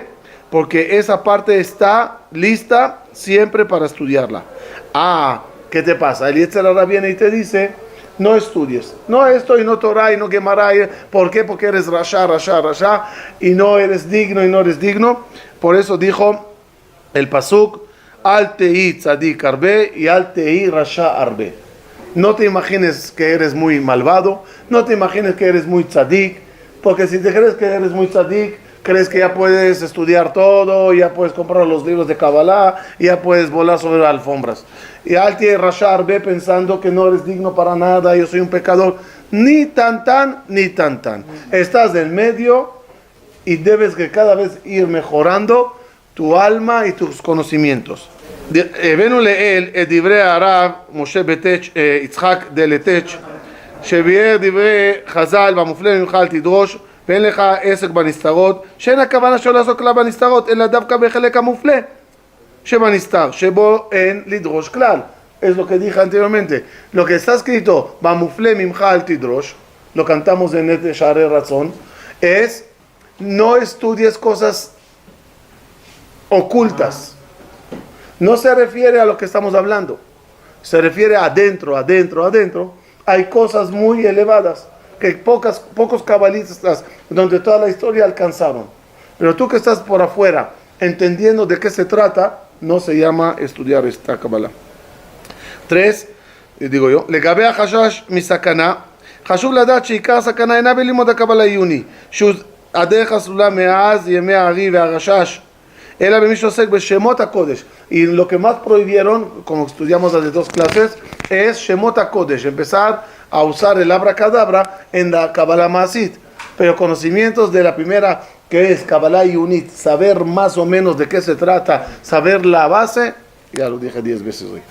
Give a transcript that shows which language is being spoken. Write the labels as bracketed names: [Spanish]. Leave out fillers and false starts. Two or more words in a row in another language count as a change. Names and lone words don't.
[Spanish] Porque esa parte está lista siempre para estudiarla. ¿Qué te pasa? El [Hebrew] יצר הרע [Spanish] viene y te dice, no estudies, no esto y no Torah y no Gemara. ¿Por qué? Porque eres rasha y no eres digno. Por eso dijo el pasuk, [Hebrew] אל תהי צדיק הרבה [Spanish] y [Hebrew] אל תהי רשע הרבה. [Spanish] No te imagines que eres muy malvado, no te imagines que eres muy tzadik, porque si te crees que eres muy tzadik, crees que ya puedes estudiar todo, ya puedes comprar los libros de Kabbalah, ya puedes volar sobre las alfombras. Y [Hebrew] אל תהי רשע הרבה [Spanish] pensando que no eres digno para nada, yo soy un pecador. Ni tan tan. Estás en medio y debes que cada vez ir mejorando tu alma y tus conocimientos. [Hebrew] הבאנו לאל את דברי הרב משה יצחק דלטץ' שביאר דברי חז"ל והמופלא ממך אל תדרוש ואין לך עסק בנסתרות, שאין הכוונה שלא לעסוק כלל בנסתרות אלא דווקא בחלק המופלא שבנסתר, שבו אין לדרוש כלל. [Spanish] Es lo que dije anteriormente. Lo que está escrito, [Hebrew] במופלא ממך אל תדרוש, [Spanish] lo cantamos en el Share Razón, es no estudies cosas ocultas. No se refiere a lo que estamos hablando. Se refiere adentro. Hay cosas muy elevadas que pocos cabalistas donde toda la historia alcanzaron. Pero tú que estás por afuera, entendiendo de qué se trata, no se llama estudiar esta Kabbalah. [Hebrew] 3, [Spanish] digo yo, [Hebrew] לגבי החשש מסכנה, חשוב לדעת שעיקר הסכנה אינה בלימוד הקבלה העיוני, שהוא הדרך הסלולה מאז ימי הארי והרשש, אלא במי שעוסק בשמות הקודש. [Spanish] Y lo que más prohibieron, como estudiamos hace 2 clases, es [Hebrew] שמות הקודש, [Spanish] empezar a usar el abracadabra en la [Hebrew] קבלה מעשית. [Spanish] Pero conocimientos de la primera, que es [Hebrew] קבלה עיונית, [Spanish] saber más o menos de qué se trata, saber la base, ya lo dije 10 veces hoy.